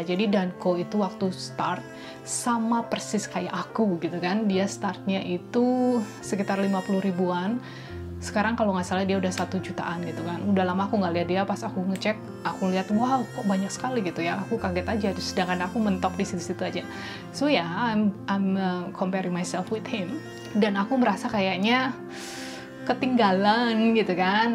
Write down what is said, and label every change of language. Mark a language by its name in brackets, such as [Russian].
[Indonesian] Jadi Danko itu waktu start sama persis kayak aku gitu kan, dia startnya itu sekitar 50 ribuan. Sekarang kalau nggak salah dia udah 1 jutaan gitu kan. Udah lama aku nggak lihat dia, pas aku ngecek, aku lihat wow kok banyak sekali gitu ya. Aku kaget aja, sedangkan aku mentok di situ-situ aja. [English] So ya, I'm comparing myself with him. [Indonesian] Dan aku merasa kayaknya ketinggalan gitu kan.